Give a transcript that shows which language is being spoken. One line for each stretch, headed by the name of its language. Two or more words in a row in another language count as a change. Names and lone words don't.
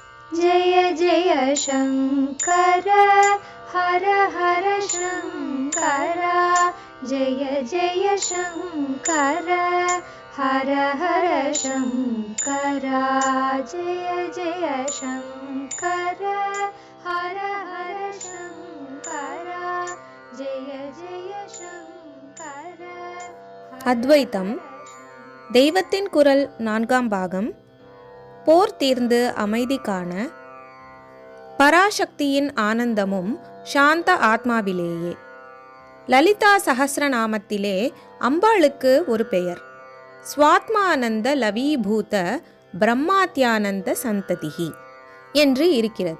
Sanskrit: जय जय शङ्कर हर हर शङ्कर जय जय शङ्कर हर हर शङ्कर जय जय शङ्कर हर हर शङ्कर जय जय शङ्कर.
Tamil: அத்வைத்தம் தெய்வத்தின் குரல் 4ஆம் பாகம். போர் தீர்ந்து அமைதி காண பராசக்தியின் ஆனந்தமும் சாந்த ஆத்மாவிலேயே. லலிதா சஹஸ்ரநாமத்திலே அம்பாளுக்கு ஒரு பெயர்
Sanskrit: स्वात्मानन्द लवीभूत ब्रह्माद्यानन्द सन्ततिः
Tamil: என்று இருக்கிறது.